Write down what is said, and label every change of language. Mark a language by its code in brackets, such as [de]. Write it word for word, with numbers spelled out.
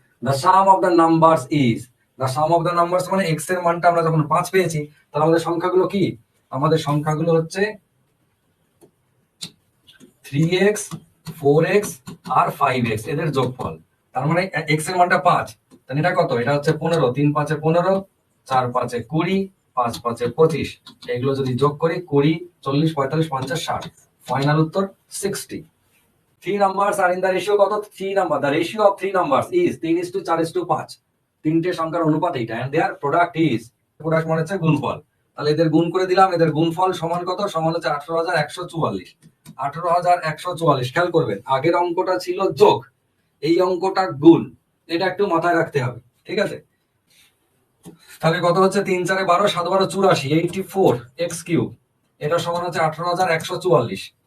[en] The sum of the numbers [bn] is, the sum of the numbers মানে x এর মানটা আমরা যখন পাঁচ পেয়েছি, তাহলে আমাদের সংখ্যাগুলো কি? আমাদের সংখ্যাগুলো হচ্ছে থ্রি এক্স, ফোর এক্স আর ফাইভ এক্স, এদের যোগফল। তার মানে x এর মানটা পাঁচ, তাহলে এটা কত? এটা হচ্ছে পনেরো। তিন পাঁচে পনেরো, চার পাঁচে কুড়ি, পাঁচ পাঁচে পঁচিশ। এগুলো যদি যোগ করি, কুড়ি, চল্লিশ, পঁয়তাল্লিশ, পঞ্চাশ, ষাট। ফাইনাল উত্তর sixty. [en] Three numbers are in the ratio [bn] কত? [en] Three number. The ratio of three numbers is [bn] তিন [en] is to [bn] চার [en] is to [bn] পাঁচ. তিনটে সংখ্যার অনুপাত এইটা। [en] And their product is, product [bn] মানে হচ্ছে গুণফল। তাহলে এদের গুণ করে দিলাম। এদের গুণফল সমান কত? সমান হচ্ছে আঠারো হাজার একশো চুয়াল্লিশ। আঠারো হাজার একশো চুয়াল্লিশ। খেয়াল করবেন, আগের অঙ্কটা ছিল যোগ, এই অঙ্কটা গুণ। এটা একটু মাথায় রাখতে হবে। ঠিক আছে। তাহলে কত হচ্ছে? তিন চারে বারো, সাত বারো চুরাশি, [en] eighty four x cube, [bn] এটা সমান হচ্ছে আঠারো হাজার একশো চুয়াল্লিশ।